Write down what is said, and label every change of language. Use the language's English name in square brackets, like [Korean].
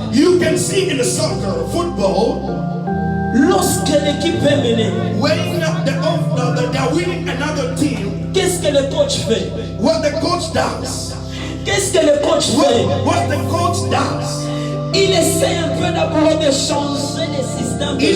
[English] You can see in the soccer, football, [French] lorsque l'équipe est menée, [English] when they're winning another team, [French] qu'est-ce que le coach fait? [English] what the coach does, [French] Qu'est-ce que le coach fait? [English] what the coach does, [French] Il essaie un peu d'abord de changer les systèmes de